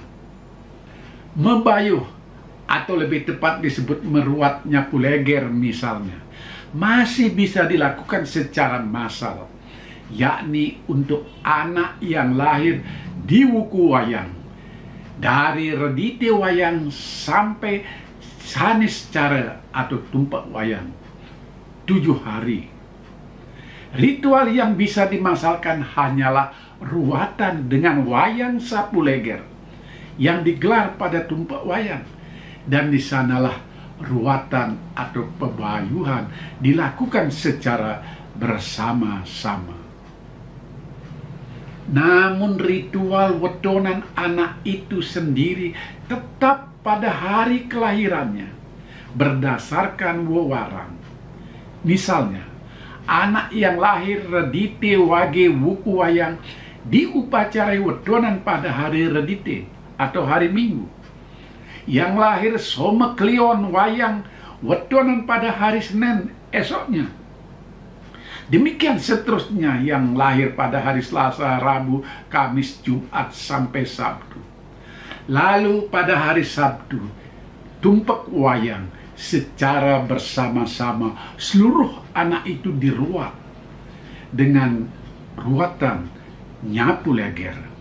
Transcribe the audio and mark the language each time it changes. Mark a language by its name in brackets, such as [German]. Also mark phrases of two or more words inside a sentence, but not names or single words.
[Indonesian] Mebayuh atau lebih tepat disebut meruat nyapu leger misalnya, masih bisa dilakukan secara massal, yakni untuk anak yang lahir di wuku wayang, dari redite wayang sampai sanis cara atau tumpak wayang, 7 hari. Ritual yang bisa dimasalkan hanyalah ruatan dengan wayang sapu leger yang digelar pada tumpak wayang, dan di sanalah ruatan atau pebayuhan dilakukan secara bersama-sama. Namun ritual wetonan anak itu sendiri tetap pada hari kelahirannya berdasarkan wewarang. Misalnya, anak yang lahir redite wage wuku wayang diupacarai wetonan pada hari redite atau hari Minggu. Yang lahir soma klion wayang wetonan pada hari Senin esoknya. Demikian seterusnya yang lahir pada hari Selasa, Rabu, Kamis, Jumat, sampai Sabtu. Lalu pada hari Sabtu, tumpak wayang secara bersama-sama seluruh anak itu diruat dengan ruatan nyapu leger.